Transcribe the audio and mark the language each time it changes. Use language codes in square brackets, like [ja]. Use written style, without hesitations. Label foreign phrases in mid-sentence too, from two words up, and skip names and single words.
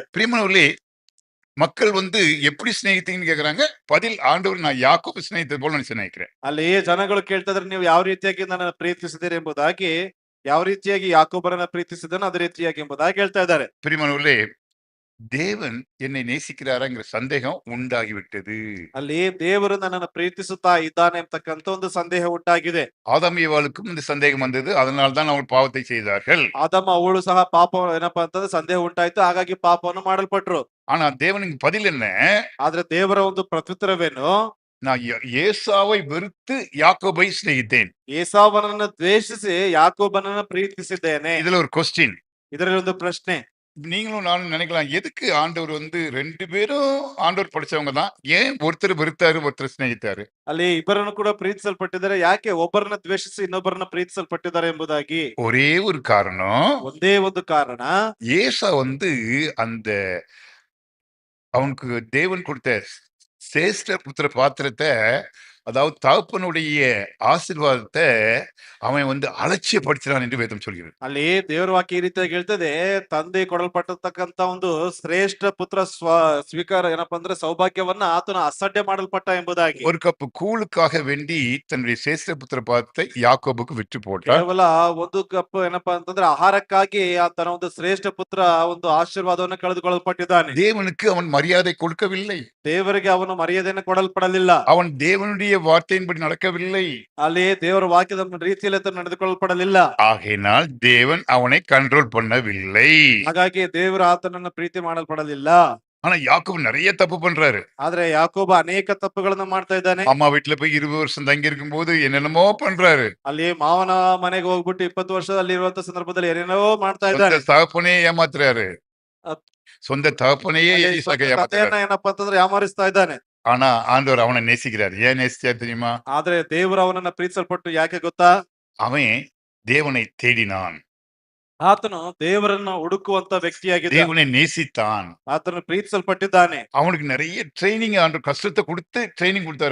[ta] பிரியமானவர்களே, மக்கள் எப்படி சிநேகித்தீங்கன்னு கேக்குறாங்க. பதில், ஆண்டவர் நான் யாக்கோபு சிநேகித்தது போல நான் சிநேகிக்கிறேன். [kn] ಅಲ್ಲಿ ಜನಗಳು ಕೇಳ್ತಾ ಇದ್ರೆ ನೀವು ಯಾವ ರೀತಿಯಾಗಿ ನನ್ನ ಪ್ರೀತಿಸಿದ್ದೀರಿ ಎಂಬುದಾಗಿ, ಯಾವ ರೀತಿಯಾಗಿ ಯಾಕೋಬರನ್ನ ಪ್ರೀತಿಸಿದನೋ ಅದೇ ರೀತಿಯಾಗಿ ಎಂಬುದಾಗಿ ಹೇಳ್ತಾ ಇದ್ದಾರೆ. [ta] பிரியமானவர்களே, தேவன் என்னை நேசிக்கிறாராங்கிற சந்தேகம் உண்டாகிவிட்டது. [kn] ಅಲ್ಲಿ ದೇವರು ನನ್ನನ್ನು ಪ್ರೀತಿಸುತ್ತಾ ಇದ್ದಾನೆ ಎಂಬತಕ್ಕಂತ ಒಂದು ಸಂದೇಹ ಉಂಟಾಗಿದೆ. [ta] ஆதாம் ஏவாளுக்கும் இந்த சந்தேகம் வந்தது. அதனால தான் அவர்கள் பாவத்தை செய்தார்கள். [kn] ಆದಮ ಅವಳು ಸಹ ಪಾಪ ಏನಪ್ಪಾ ಅಂತಂದ್ರೆ ಸಂದೇಹ ಉಂಟಾಯ್ತು, ಹಾಗಾಗಿ ಪಾಪವನ್ನು ಮಾಡಲ್ಪಟ್ರು. [ta] ஆனா தேவனுக்கு பதில் என்ன? [kn] ಆದ್ರೆ ದೇವರ ಒಂದು ಪ್ರತ್ಯುತ್ತರವೇನು? [ta] நான் ஏசாவை வெறுத்து யாக்கோபை சிநேகித்தேன். [kn] ಏಸಾವನನ್ನ ದ್ವೇಷಿಸಿ ಯಾಕೋಬನನ್ನ ಪ್ರೀತಿಸಿದ್ದೇನೆ. [ta] இதுல ஒரு கொஸ்டின். [kn] ಇದರಲ್ಲಿ ಒಂದು ಪ್ರಶ್ನೆ. [ta] நீங்களும் நானும் நினைக்கலாம், எதுக்கு ஆண்டவர் 2 பேரும் ஆண்டவர் படிச்சவங்க தான், ஏன் ஒருத்தர் வெறுத்தாரு, ஒருத்தர் சிநேகித்தாரு? [kn] ಅಲ್ಲಿ ಇಬ್ಬರನ್ನು ಕೂಡ ಪ್ರೀತಿಸಲ್ಪಟ್ಟಿದ್ದಾರೆ, ಯಾಕೆ ಒಬ್ಬರನ್ನ ದ್ವೇಷಿಸಿ ಇನ್ನೊಬ್ಬರನ್ನ ಪ್ರೀತಿಸಲ್ಪಟ್ಟಿದ್ದಾರೆ ಎಂಬುದಾಗಿ [ta] ஒரே ஒரு காரணம், [kn] ಒಂದೇ ಒಂದು ಕಾರಣ. [ta] ஏசா அந்த அவனுக்கு தேவன் கொடுத்த சேஷ்ட புத்திர பாத்திரத்தை, அதாவது தகப்பனுடைய ஆசீர்வாதத்தை அவன் அலட்சியப்படுத்தினான் என்று வேதம் சொல்கிறது. [kn] ಅಲ್ಲಿ ದೇವರ ವಾಕ್ಯ ಈ ರೀತಿಯಾಗಿ ಹೇಳ್ತದೆ, ತಂದೆ ಕೊಡಲ್ಪಟ್ಟತಕ್ಕಂತ ಒಂದು ಶ್ರೇಷ್ಠ ಪುತ್ರ ಸ್ವೀಕಾರ ಏನಪ್ಪಾ ಅಂದ್ರೆ ಸೌಭಾಗ್ಯವನ್ನ ಆತನ ಅಸಡ್ಡೆ ಮಾಡಲ್ಪಟ್ಟ ಎಂಬುದಾಗಿ. [ta] ஒரு கப் கூழுக்காக வேண்டி தன்னுடைய சேஷ்ட புத்திர பாத்திரத்தை யாக்கோபுக்கு விற்று போட்டார். [kn] ಕೇವಲ ಒಂದು ಕಪ್ ಏನಪ್ಪಾ ಅಂತಂದ್ರೆ ಆಹಾರಕ್ಕಾಗಿ ಆತನ ಒಂದು ಶ್ರೇಷ್ಠ ಪುತ್ರ ಒಂದು ಆಶೀರ್ವಾದವನ್ನು ಕಳೆದುಕೊಳ್ಳಲ್ಪಟ್ಟಿದ್ದಾನೆ. [ta] தேவனுக்கு அவன் மரியாதை கொடுக்கவில்லை. [kn] ದೇವರಿಗೆ ಅವನು ಮರ್ಯಾದೆಯನ್ನು ಕೊಡಲ್ಪಡಲಿಲ್ಲ. [ta] அவன் தேவனுடைய வார்த்தையின்படி நடக்கவில்லை. [kn] ಅಲ್ಲಿ ದೇವರ ವಾಕ್ಯದ ರೀತಿಯಲ್ಲಿ ಆತನು ನಡೆದುಕೊಳ್ಳಲ್ಪಡಲಿಲ್ಲ. [ta] ஆகையினால் தேவன் அவனை கண்ட்ரோல் பண்ணவில்லை. [kn] ಹಾಗಾಗಿ ದೇವರು ಆತನನ್ನು ಪ್ರೀತಿ ಮಾಡಲ್ಪಡಲಿಲ್ಲ. [ta] ஆனா யாக்கோபு நிறைய தப்பு பண்றாரு. [kn] ಆದ್ರೆ ಯಾಕೋಬ ಅನೇಕ ತಪ್ಪುಗಳನ್ನ ಮಾಡ್ತಾ ಇದ್ದಾನೆ. [ta] அம்மா வீட்டுல போய் 20 வருஷம் தங்கி இருக்கும் போது என்னென்னமோ பண்றாரு. [kn] ಅಲ್ಲಿ ಮಾವನ ಮನೆಗೆ ಹೋಗ್ಬಿಟ್ಟು 20 ವರ್ಷದಲ್ಲಿ ಇರುವಂತ ಸಂದರ್ಭದಲ್ಲಿ ಏನೇನೋ ಮಾಡ್ತಾ ಇದ್ದಾನೆ. [ta] சொந்த தகப்பனே ஏமாத்துறாரு. சொந்த தகப்பனையே ஈசாக்கை ஏமாத்துறாரு. [kn] ತಂದೆಯನ್ನ ಏನಪ್ಪಾ ಅಂತಂದ್ರೆ ಯಾಮಾರಿಸ್ತಾ ಇದ್ದಾನೆ. [ta] ஆனா ஆண்டவர் அவனை நேசிக்கிறார். ஏன் நேசிச்சார் தெரியுமா? [kn] ಆದ್ರೆ ದೇವರು ಅವನನ್ನ ಪ್ರೀತಿಸಲ್ಪಟ್ಟು ಯಾಕೆ ಗೊತ್ತಾ? [ta] அவன் தேவனை தேடினான். [kn] ಆತನು ದೇವರನ್ನ ಹುಡುಕುವಂತ ವ್ಯಕ್ತಿಯಾಗಿದ್ದ. [ta] தேவனை நேசித்தான். [kn] ಆತನು ಪ್ರೀತಿಸಲ್ಪಟ್ಟಿದ್ದಾನೆ. [ta] அவனுக்கு நிறைய ட்ரைனிங், ஆண்டவர் கஷ்டத்தை கொடுத்து ட்ரைனிங் கொடுத்தாரு.